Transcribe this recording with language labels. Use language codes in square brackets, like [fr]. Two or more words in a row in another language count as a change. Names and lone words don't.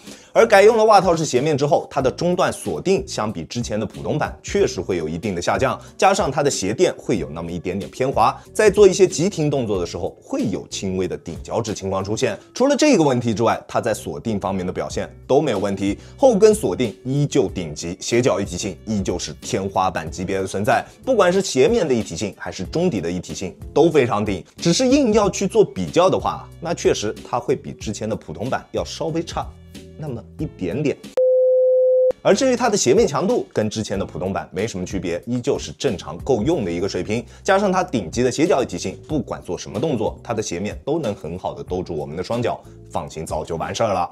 [zh] 而改用了襪套式鞋面之後，它的中段鎖定相比之前的普通版確實會有一定的下降，加上它的鞋墊會有那麼一點點偏滑，在做一些急停動作的時候會有輕微的頂腳趾情況出現。除了這個問題之外，它在鎖定方面的表現都沒有問題，後跟鎖定依舊頂級，鞋腳一體性依舊是天花板級別的存在，不管是鞋面的一體性還是中底的一體性都非常頂。只是硬要去做比較的话，那確實它會比之前的普通版要稍微差那麼一點點。而至於它的鞋面強度跟之前的普通版沒什麼區別，依舊是正常夠用的一個水平，加上它頂級的鞋腳一體性，不管做什麼動作，它的鞋面都能很好的兜住我們的雙腳，放心早就完事兒了。